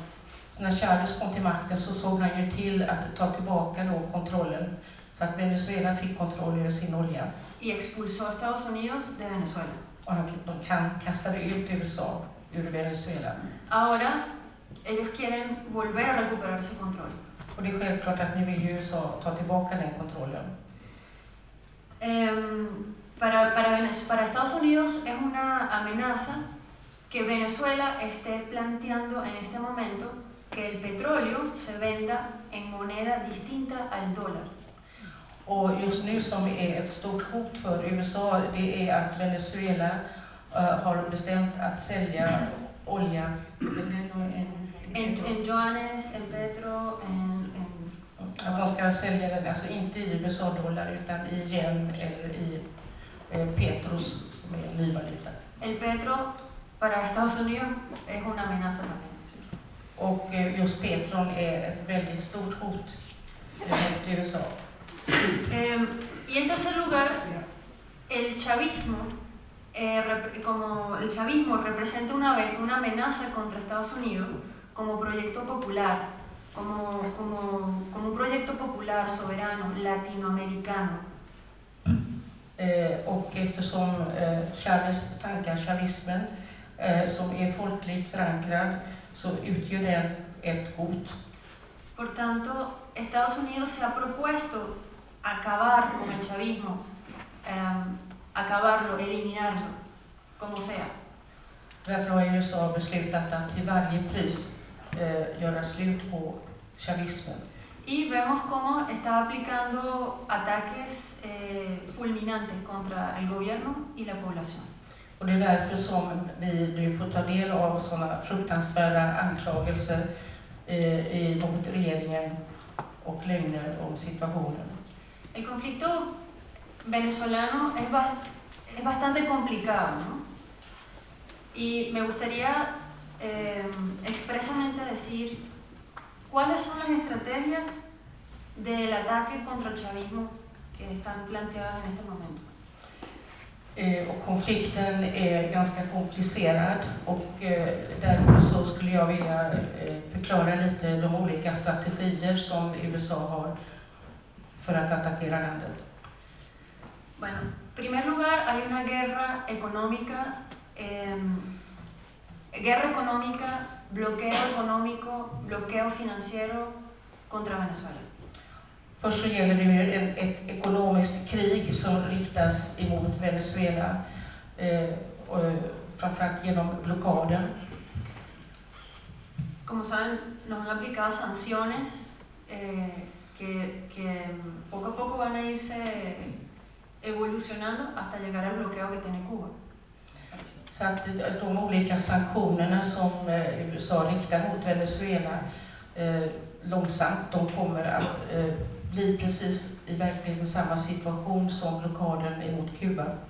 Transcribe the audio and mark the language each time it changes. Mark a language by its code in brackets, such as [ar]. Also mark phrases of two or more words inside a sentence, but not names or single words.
[sv] Så när Chávez kom till makten så såg han ju till att ta tillbaka då kontrollen så att Venezuela fick kontroll över sin olja. [es] Y expulsó a Estados Unidos de Venezuela. [sv] Och de kastade ut USA ur Venezuela. [es] Ahora ellos quieren volver a recuperar ese control. [sv] Och det är självklart att nu vill ju USA ta tillbaka den kontrollen. [es] Para Estados Unidos es una amenaza que Venezuela esté planteando en este momento que el petróleo se venda en moneda distinta al dólar. [sv] Och just nu som är ett stort hot för USA, det är att Venezuela har bestämt att sälja olja [es] en yuanes, en petro, [sv] att de ska sälja den alltså inte i USA-dollar utan i yen eller i petros som är en ny valuta. [es] El petro para Estados Unidos es una amenaza también. [sv] Och just petron är ett väldigt stort hot mot USA. [es] Y en tercer lugar, el chavismo, como el chavismo representa una amenaza contra Estados Unidos como proyecto popular, como un proyecto popular, soberano, latinoamericano. [sv] Och eftersom Chávez tankar chavismen som är folkligt förankrad så utgör den ett hot. [es] Por tanto, Estados Unidos se ha propuesto acabar con el chavismo, acabarlo, eliminarlo, como sea. [sv] Därför har USA beslutat att till varje pris göra slut på chavismen. [es] Y vemos cómo está aplicando ataques fulminantes contra el gobierno y la población. [sv] Och det är därför som vi nu får ta del av sådana fruktansvärda anklagelser mot regeringen och lögner om situationen. [es] El conflicto venezolano es bastante complicado, ¿no? Y me gustaría expresamente ¿cuáles son las estrategias del ataque contra el chavismo que están planteadas en este momento? [sv] Och konflikten är ganska komplicerad och därför så skulle jag vilja förklara lite de olika strategier som USA har för att attackera landet. [es] Bueno, en primer lugar hay una guerra económica, bloqueo económico, bloqueo financiero contra Venezuela. [sv] Först så gäller det ett ekonomiskt krig som riktas emot Venezuela, framförallt genom blockaden. [es] Como saben, nos han aplicado sanciones que poco a poco van a irse evolucionando hasta llegar al bloqueo que tiene Cuba. [sv] Så att de olika sanktionerna som USA riktar mot Venezuela långsamt, de kommer att bli precis i verkligheten samma situation som blockaden emot Kuba.